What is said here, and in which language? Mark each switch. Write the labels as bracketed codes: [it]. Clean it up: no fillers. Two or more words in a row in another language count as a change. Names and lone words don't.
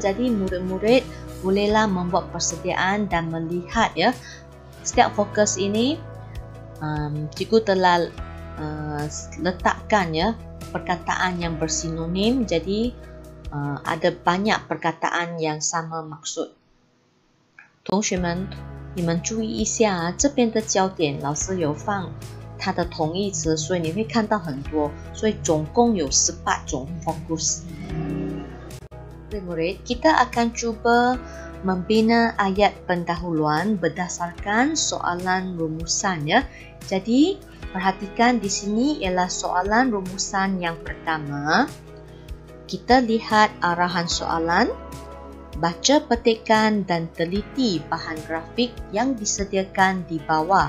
[ms] Jadi murid-murid bolehlah membuat persediaan dan melihat ya setiap fokus ini cikgu telah letakkan ya perkataan yang bersinonim. Jadi ada banyak perkataan yang sama maksud. [zh] 同学们，你们注意一下这边的焦点，老师有放它的同义词，所以你会看到很多，所以总共有18种 fokus. [ms] Murid, kita akan cuba membina ayat pendahuluan berdasarkan soalan rumusan ya. Jadi, perhatikan di sini ialah soalan rumusan yang pertama. Kita lihat arahan soalan, baca petikan dan teliti bahan grafik yang disediakan di bawah.